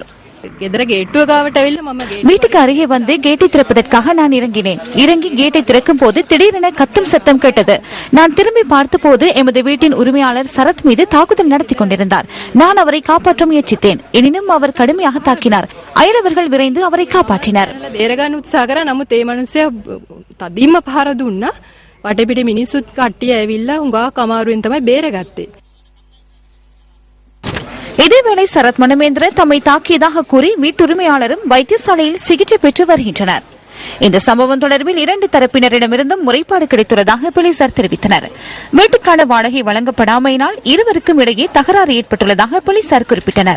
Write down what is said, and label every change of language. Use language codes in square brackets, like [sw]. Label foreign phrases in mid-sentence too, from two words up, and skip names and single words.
[ta] வீட்டுக்கு அருகே வந்து கேட்டை திறப்பதற்காக நான் இறங்கி கேட்டை திறக்கும் போது திடீரென கத்தும் சத்தம் கேட்டது. நான் திரும்பி பார்த்தபோது எமது வீட்டின் உரிமையாளர் சரத் மீது தாக்குதல் நடத்தி கொண்டிருந்தார். நான் அவரை காப்பாற்ற முயற்சித்தேன். எனினும் அவர் கடுமையாக தாக்கினார். அயலவர்கள் விரைந்து அவரை காப்பாற்றினர். [si] වටපිට මිනිස්සුත් කට්ටිය ඇවිල්ලා උඟා කමාරුවෙන් තමයි බේරගත්තේ. [ta] இதேவேளை சரத் மனமேந்திர தம்மை தாக்கியதாக கூறி வீட்டுரிமையாளரும் வைத்தியசாலையில் சிகிச்சை பெற்று வருகின்றனர். இந்த சம்பவம் தொடர்பில் 2 தரப்பினரிடமிருந்தும் முறைப்பாடு கிடைத்துள்ளதாக போலீசார் தெரிவித்தனர். வீட்டுக்கான வாடகை வழங்கப்படாமையினால் இருவருக்கும் இடையே தகராறு ஏற்பட்டுள்ளதாக போலீசார் குறிப்பிட்டனர்.